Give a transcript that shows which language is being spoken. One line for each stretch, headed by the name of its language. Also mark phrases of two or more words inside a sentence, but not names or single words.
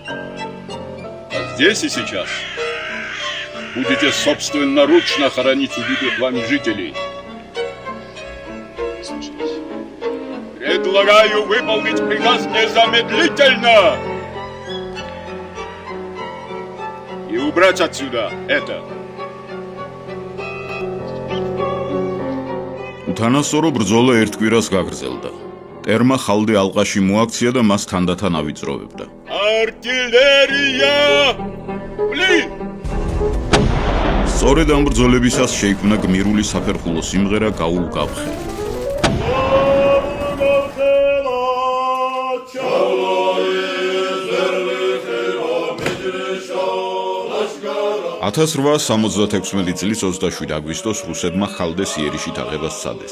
Russian: А здесь и сейчас будете собственноручно хоронить убитых вами жителей. Предлагаю выполнить приказ незамедлительно и убрать отсюда это.
Georgian: უთანასწორო ბრძოლა ერთ კვირას გაგრძელდა. ტერმა ხალდე ალყაში მოაქცია და მას თანდათან ავიწროვებდა.
Russian: Артиллерия! Блин!
Georgian: სწორედ ამ ბრძოლებისას შეიქმნა გმირული საფერხულო სიმღერა გაულ-გაფხე. 1876 წლის 27 აგვისტოს რუსებმა ხალდეს იერიში თაღებას სცადეს.